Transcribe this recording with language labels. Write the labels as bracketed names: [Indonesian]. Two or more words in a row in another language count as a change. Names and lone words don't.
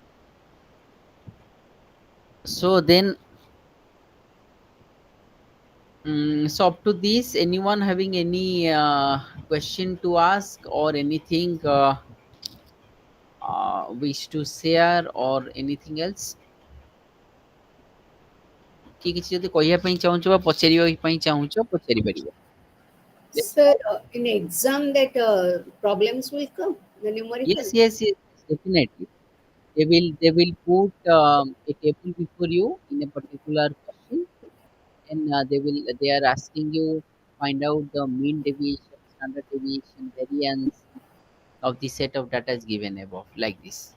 [English] So then, so up to this, anyone having any question to ask or anything wish to share or anything else? [Odia] କି କିଛି ଯଦି କହିବା ପାଇଁ ଚାହୁଁଛ ବା ପଚାରିବା ପାଇଁ ଚାହୁଁଛ ପଚାରି ପାରିବ। [English] Sir, in exam that problems will come, the Yes, numerical. yes, yes, definitely. They will put a table before you in a particular question, and they are asking you find out the mean deviation, standard deviation, variance of the set of data is given above, like this.